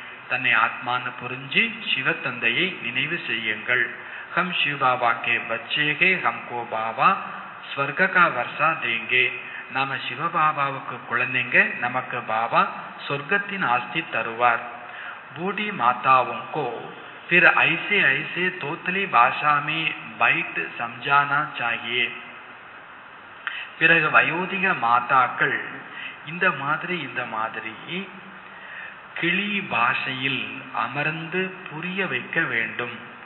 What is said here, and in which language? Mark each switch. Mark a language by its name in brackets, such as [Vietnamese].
[Tamil] தன்னை ஆத்மான்னு புரிஞ்சு சிவ தந்தையை நினைவு செய்யுங்கள். [Hindi] हम शिव बाबा के बच्चे हैं, हमको बाबा स्वर्ग का वर्षा देंगे. [Tamil] நாம சிவபாபாவுக்கு குழந்தைங்க, நமக்கு பாபா சொர்க்கத்தின் ஆஸ்தி தருவார். [Hindi] बूढ़ी माताओं को फिर ऐसे ऐसे तोतली भाषा में बैठ समझाना चाहिए. [Tamil] பிறகு வயோதிக மாதாக்கள் இந்த மாதிரி கிளி பாஷையில் அமர்ந்து புரிய வைக்க வேண்டும்.